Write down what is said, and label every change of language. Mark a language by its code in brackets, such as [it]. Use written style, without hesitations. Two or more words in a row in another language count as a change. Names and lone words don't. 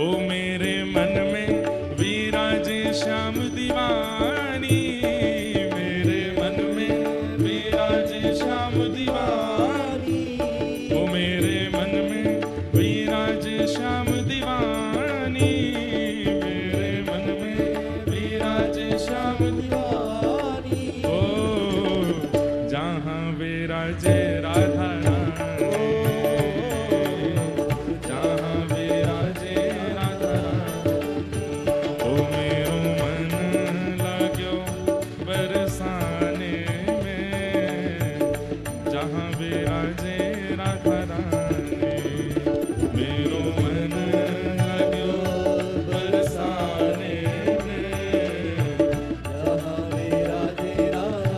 [hi] ओ मेरे मन में विराजे श्याम दीवानी, मेरे मन में विराजे श्याम दीवानी, ओ मेरे मन में विराजे श्याम दीवानी, मेरे मन में विराजे श्याम दीवानी। ओ जहाँ विराजे राधा रानी, जहाँ विराजे राधा रानी, ओ [ne] मेरो मन लाग्यो [hi] बरसाने में, जहाँ विराजे राधा रानी, [ne] मेरो मन लाग्यो [hi] बरसाने में, जहाँ विराजे राधा।